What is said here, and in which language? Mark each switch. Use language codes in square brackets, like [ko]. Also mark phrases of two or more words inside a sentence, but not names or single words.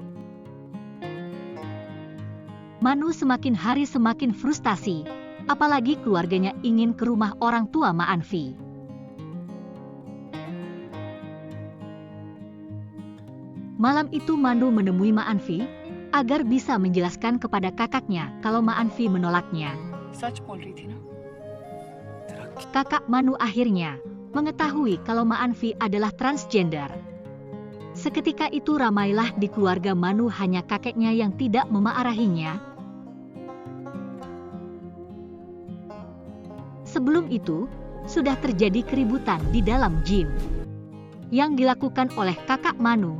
[id] Manu semakin hari semakin frustasi, apalagi keluarganya ingin ke rumah orang tua Ma Anfi. Malam itu Manu menemui Ma Anfi agar bisa menjelaskan kepada kakaknya kalau Ma Anfi menolaknya. [hi] सच बोल रही थी ना, तेरा [id] kakak Manu akhirnya mengetahui kalau Ma'anfi adalah transgender. Seketika itu ramailah di keluarga Manu, hanya kakeknya yang tidak memarahinya. Sebelum itu, sudah terjadi keributan di dalam gym yang dilakukan oleh kakak Manu.